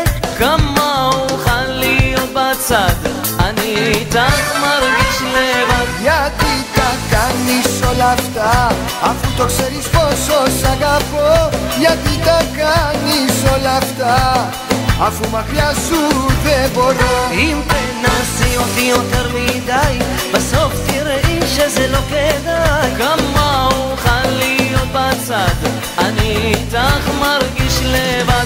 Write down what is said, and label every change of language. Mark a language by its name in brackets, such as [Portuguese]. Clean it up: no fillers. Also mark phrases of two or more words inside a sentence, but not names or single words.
[Hebrew] כמה אוכל להיות בצד, אני איתך מרגיש לבד. [Greek] Γιατί τα κάνεις όλα αυτά, αφού το ξέρεις πόσο σ' αγαπώ. Γιατί τα κάνεις όλα αυτά, αφού μακριά σου δεν μπορώ. [Hebrew] אם תנסי אותי יותר מדי, בסוף תראי שזה לא כדאי. כמה אוכל להיות בצד, אני איתך מרגיש לבד.